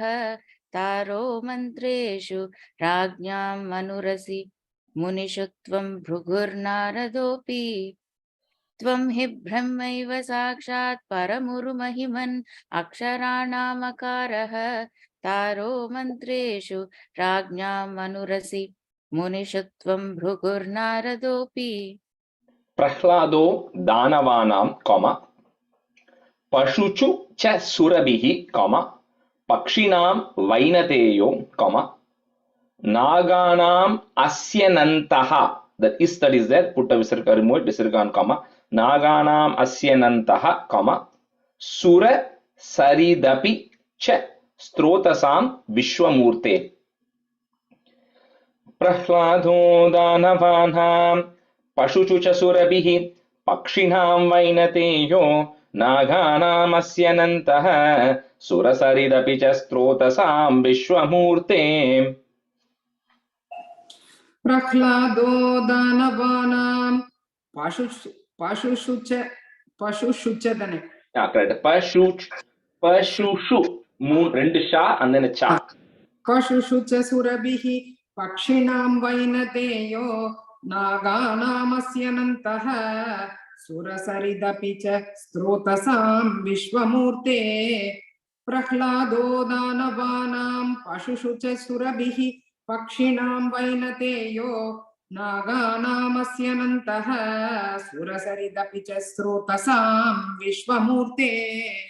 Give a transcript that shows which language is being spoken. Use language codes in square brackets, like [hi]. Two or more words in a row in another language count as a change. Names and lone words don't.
[sa] तारो मन्त्रेषु राज्ञां मनुरसि मुनिषु त्वं भृगुर्नारदोऽपि त्वं हि ब्रह्मैव साक्षात् परमुरुमहिमन् अक्षराणामकारः तारो मन्त्रेषु राज्ञां मनुरसि मुनिषु त्वं भृगुर्नारदोऽपि प्रह्लादो दानवानां, comma. पशुषु च सुरभिः, comma. पक्षिणां वैनतेयो, comma. नागानामस्यनन्तः. [en] That is there. Put a visarga, remove it, visargan, comma. [sa] नागानामस्यनन्तः, comma. सुरसरिदपि च स्रोतसां विश्वमूर्ते. प्रह्लादो दानवानां पशुषु च सुरभिः पक्षिणां वैनतेयो नागानामस्यनन्तः सुरसरिदपि च स्रोतसां विश्वमूर्ते. प्रह्लादो दानवानां पशुषुदने. [en] Yeah, correct. Pashushu. Moon, rendu sha and then a cha. [sa] पशुषु च सुरभिः पक्षिणां वैनतेयो नागानामस्यनन्तः सुरसरिदपि च स्रोतसां विश्वमूर्ते. प्रह्लादो दानवानां पशुषु च सुरभिः पक्षिणां वैनतेयो नागानामस्यनन्तः सुरसरिदपि च स्रोतसां विश्वमूर्ते.